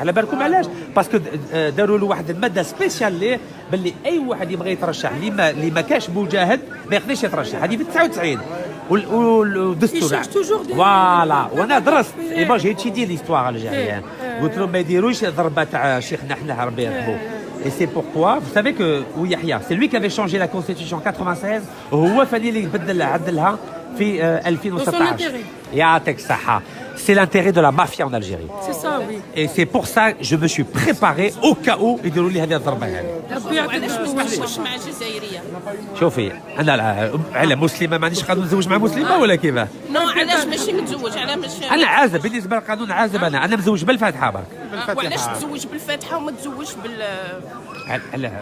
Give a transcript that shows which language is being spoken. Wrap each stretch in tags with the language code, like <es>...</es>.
<ar>على بالكم علاش؟ باسكو داروا له واحد الماده سبيسيال ليه باللي اي واحد يبغي يترشح اللي ما كاش مجاهد ما يقدرش يترشح. هذه في 99 والدستور فوالا. وانا درست اي با جي تيدي ليستوار الجزائريين. قلت لهم ما يديروش ضربه تاع الشيخ نحنح ربي يرحمه.</ar> <fr>Et c'est pourquoi, vous savez que Yahya, c'est lui qui avait changé la constitution en 96,</fr> <ar>هو فاني اللي بدل عدلها في 2016. يعطيك الصحة.</ar> <fr>C'est l'intérêt de la mafia en Algérie. C'est ça, oui. Et c'est pour ça que je me suis préparé au cas où</fr> <ar>يديروا لي هذه الضربة هذه. علاش ما تزوجش مع جزائرية؟ شوفي أنا على مسلمة مانيش قانون نتزوج مع مسلمة ولا كيفاه؟ نو علاش ماشي متزوج؟ على ماشي أنا عازب بالنسبة للقانون عازب أنا مزوج بالفاتحة برك. وعلاش تزوج بالفاتحة وما تزوجش بال</ar>